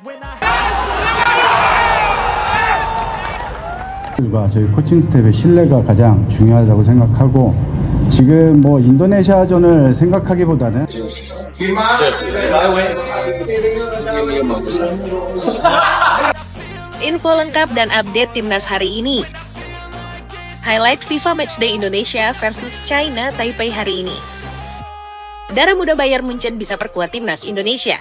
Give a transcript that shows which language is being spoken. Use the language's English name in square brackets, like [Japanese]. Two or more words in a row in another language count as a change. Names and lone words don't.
[Korean] 저희 코칭 스텝의 신뢰가 가장 중요하다고 생각하고 지금 뭐 인도네시아전을 생각하기보다는 [Indonesian] Info lengkap dan update timnas hari ini. Highlight FIFA Matchday Indonesia versus China Taipei hari ini. Darah muda Bayern Munchen bisa perkuat timnas Indonesia.